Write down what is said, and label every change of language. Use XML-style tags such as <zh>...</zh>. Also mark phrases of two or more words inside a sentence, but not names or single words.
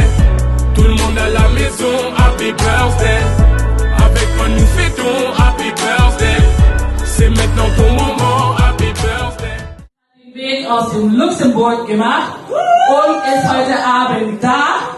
<fr>Tout le monde à la maison,</fr> <en>happy birthday.</en> <fr>Avec moi nous fêtons,</fr> <en>happy birthday.</en> <fr>C'est maintenant ton moment,</fr> <en>happy birthday.</en> <de>Weg aus dem Luxemburg gemacht und ist heute Abend da.</de>